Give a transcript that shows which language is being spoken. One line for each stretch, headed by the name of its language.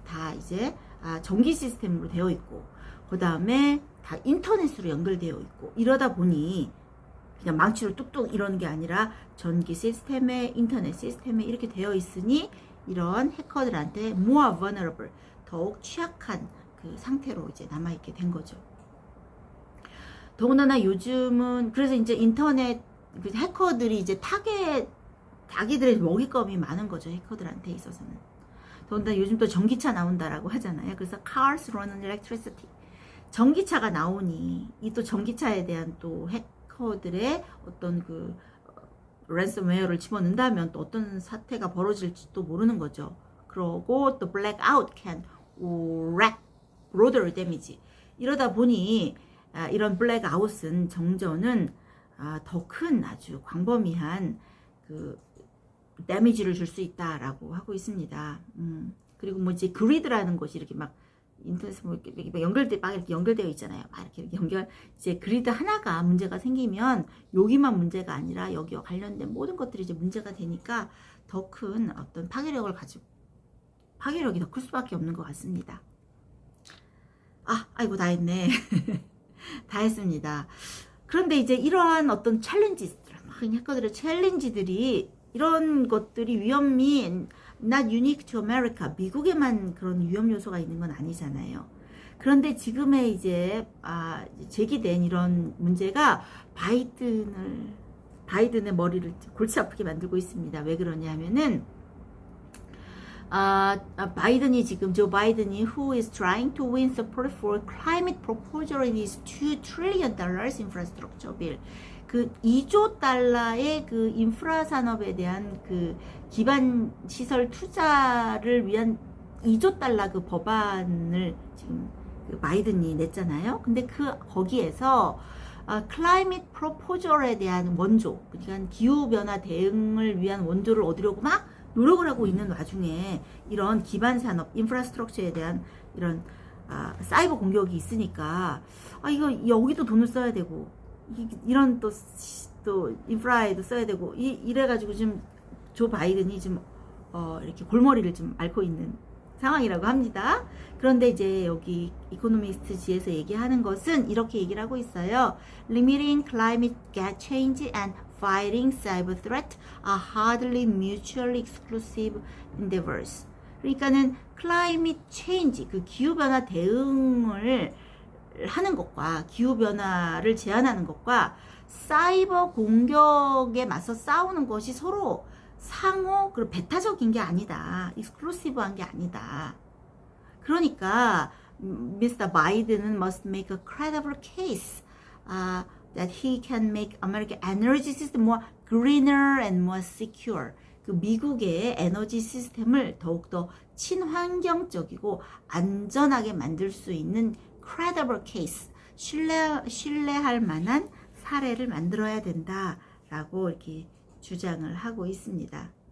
Korean: 다 이제 전기 시스템으로 되어 있고, 그 다음에 다 인터넷으로 연결되어 있고, 이러다 보니 그냥 망치로 뚝뚝 이러는 게 아니라 전기 시스템에 인터넷 시스템에 이렇게 되어 있으니 이런 해커들한테
English: more vulnerable,
Korean: 더욱 취약한 그 상태로 이제 남아있게 된 거죠. 더군다나 요즘은 그래서 이제 인터넷 그 해커들이 이제 자기들의 먹잇감이 많은 거죠. 해커들한테 있어서는. 더군다나 요즘 또 전기차 나온다라고 하잖아요. 그래서
English: cars run on electricity.
Korean: 전기차가 나오니 이 또 전기차에 대한 또 해커들의 어떤 그 랜섬웨어를 집어넣는다면 또 어떤 사태가 벌어질지도 모르는 거죠. 그러고 또
English: blackout can wreck road damage.
Korean: 이러다 보니 이런 블랙아웃은 정전은 더 큰 아주 광범위한 그 데미지를 줄 수 있다라고 하고 있습니다. 그리고 뭐 이제 그리드라는 것이 이렇게 막 인터넷에 뭐 이렇게 이렇게 연결되어 있잖아요. 막 이렇게 이제 그리드 하나가 문제가 생기면 여기만 문제가 아니라 여기와 관련된 모든 것들이 이제 문제가 되니까 더 큰 어떤 파괴력이 더 클 수밖에 없는 것 같습니다. 아이고 다 했네. 다 했습니다. 그런데 이제 이러한 어떤 챌린지들, 해커들의 챌린지들이 이런 것들이 위험이
English: not unique to America,
Korean: 미국에만 그런 위험 요소가 있는 건 아니잖아요. 그런데 지금의 이제 제기된 이런 문제가 바이든의 머리를 골치 아프게 만들고 있습니다. 왜 그러냐 하면은 바이든이 지금 조 바이든이
English: who is trying to win support for climate proposal in his $2 trillion infrastructure bill.
Korean: 그 2조 달러의 그 인프라 산업에 대한 그 기반 시설 투자를 위한 2조 달러 그 법안을 지금 그 바이든이 냈잖아요. 근데 거기에서 클라이밋 프로포절에 대한 원조, 그러니까 기후 변화 대응을 위한 원조를 얻으려고 막 노력을 하고 있는 와중에 이런 기반 산업 인프라스트럭처에 대한 이런 사이버 공격이 있으니까 이거 여기도 돈을 써야 되고 이런 또 인프라에도 써야 되고 이래가지고 지금 조 바이든이 좀 이렇게 골머리를 좀 앓고 있는 상황이라고 합니다. 그런데 이제 여기 이코노미스트지에서 얘기하는 것은 이렇게 얘기를 하고 있어요.
English: Limiting climate change and fighting cyber threat are hardly mutually exclusive endeavors.
Korean: 그러니까는
English: climate change,
Korean: 그 기후변화 대응을 하는 것과 기후변화를 제한하는 것과 사이버 공격에 맞서 싸우는 것이 서로 상호 그리고 배타적인 게 아니다. 익스클루시브한 게 아니다. 그러니까 Mr.
English: 바이든은 must make a credible case that he can make American energy system more greener and more secure.
Korean: 그 미국의 에너지 시스템을 더욱더 친환경적이고 안전하게 만들 수 있는
English: credible case,
Korean: 신뢰할 만한 사례를 만들어야 된다라고 이렇게 주장을 하고 있습니다.